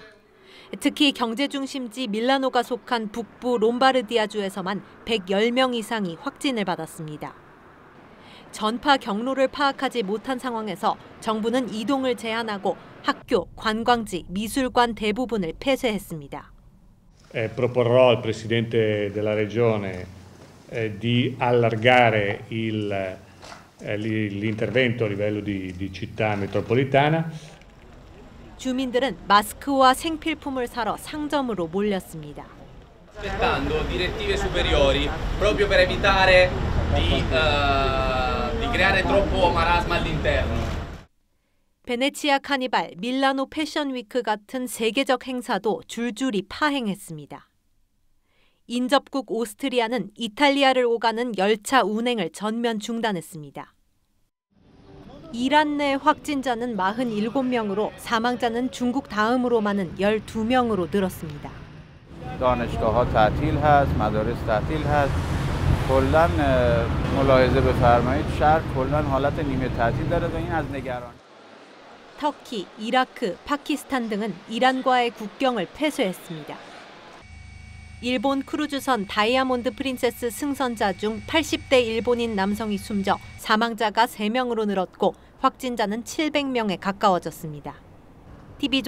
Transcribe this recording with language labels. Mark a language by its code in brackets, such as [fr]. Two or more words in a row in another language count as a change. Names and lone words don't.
[ko] 특히 경제중심지 밀라노가 속한 북부 롬바르디아주에서만 110명 이상이 확진을 받았습니다. 전파 경로를 파악하지 못한 상황에서 정부는 이동을 제한하고 학교, 관광지, 미술관 대부분을 폐쇄했습니다. [it] Proporrò al Presidente della Regione di allargare l'intervento a livello di città metropolitana. [ko] 주민들은 마스크와 생필품을 사러 상점으로 몰렸습니다. [it] Aspettando direttive superiori proprio per evitare di creare troppo marasma all'interno. [ko] 베네치아 카니발, 밀라노 패션 위크 같은 세계적 행사도 줄줄이 파행했습니다. 인접국 오스트리아는 이탈리아를 오가는 열차 운행을 전면 중단했습니다. 이란 내 확진자는 47명으로 사망자는 중국 다음으로 많은 12명으로 늘었습니다. [fa] دانشگاه‌ها تعطیل هست، مدارس تعطیل هست. کلاً ملاحظه بفرمایید شهر کلاً حالت نیمه تعطیل داره و این از نگران. [ko] 터키, 이라크, 파키스탄 등은 이란과의 국경을 폐쇄했습니다. 일본 크루즈선 다이아몬드 프린세스 승선자 중 80대 일본인 남성이 숨져 사망자가 3명으로 늘었고 확진자는 700명에 가까워졌습니다.